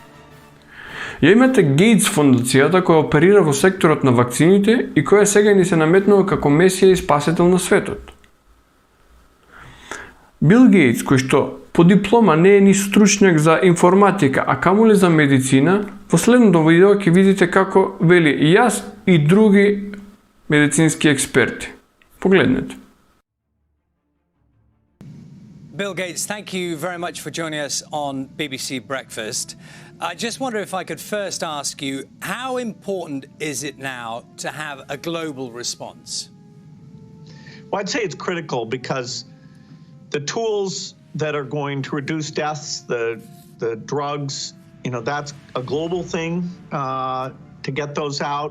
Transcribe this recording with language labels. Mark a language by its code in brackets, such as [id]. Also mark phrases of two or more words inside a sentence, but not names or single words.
[mk] Ја имате Гейтс фондацијата која оперира во секторот на вакцините и која сега ни се наметнува како месија и спасител на светот. Бил Гейтс, кој што по диплома не е ни стручњак за информатика, а камоли за медицина, во следното видео ќе видите како вели јас и други медицински експерти. Погледнете. [en] Bill Gates, thank you very much for joining us on BBC Breakfast. I just wonder if I could first ask you, how important is it now to have a global response? Well, I'd say it's critical because the tools that are going to reduce deaths, the drugs, that's a global thing to get those out.